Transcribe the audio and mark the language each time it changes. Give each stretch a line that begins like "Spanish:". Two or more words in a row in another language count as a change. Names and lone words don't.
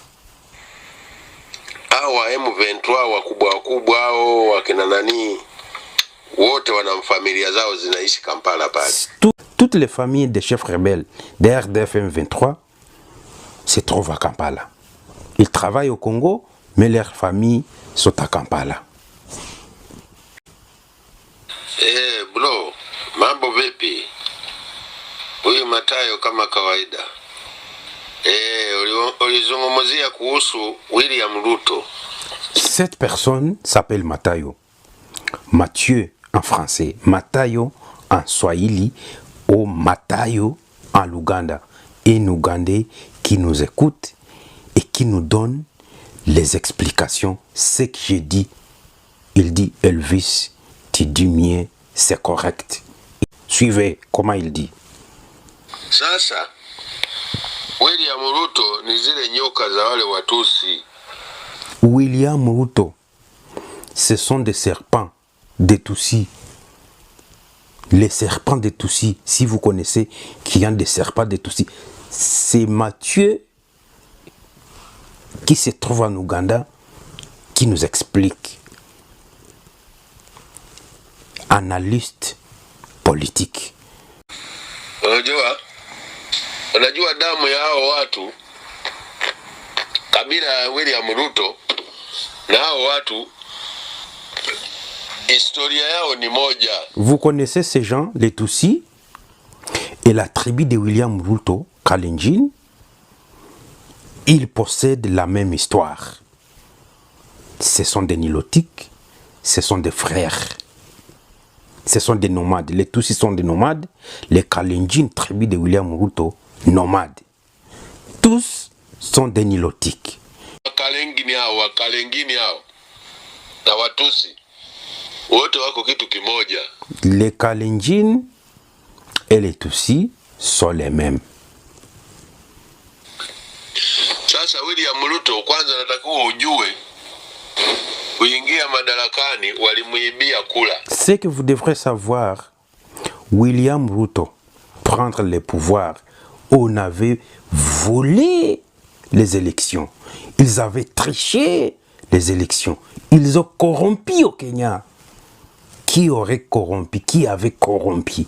French: Toutes les familles des chefs rebelles de RDF M23 se trouvent à Kampala. Ils travaillent au Congo, mais leurs familles sont à Kampala.
Swahili: Bro, mambo vipi? Huyu Matayo kama kawaida. Ulizungumzia kuhusu William Ruto.
French: Cette personne s'appelle Matayo. Mathieu en français, Matayo en Swahili ou Matayo en Luganda. Un Ougandais qui nous écoute et qui nous donne les explications. Ce que j'ai dit, il dit Elvis, tu dis mieux, c'est correct. Suivez comment il dit.
Swahili: Sasa William Ruto ni zile nyoka za wale Watusi.
French: William Ruto, ce sont des serpents des Tutsis. Les serpents des Tutsis, si vous connaissez qu'il y a des serpents des Tutsis, c'est Mathieu qui se trouve en Ouganda qui nous explique. Analyste politique.
Swahili: Unajua damu ya hao watu, kabila ya William Ruto na hao watu, historia yao ni moja.
French: Vous connaissez ces gens, les Tutsis, et la tribu de William Ruto, Kalenjin, ils possèdent la même histoire. Ce sont des Nilotiques, ce sont des frères. Ce sont des nomades. Les Tutsis sont des nomades. Les Kalenjin, tribu de William Ruto, nomades. Tous sont des Nilotiques. Les Kalenjin et les Tutsis sont les mêmes.
Swahili: Sasa William Ruto, kwanza natakiwa ujue kuingia madarakani walimuibia kula.
French: Ce que vous devrez savoir, William Ruto prendre le pouvoir, on avait volé les élections. Ils avaient triché les élections. Ils ont corrompu au Kenya. Qui aurait corrompu? Qui avait corrompu?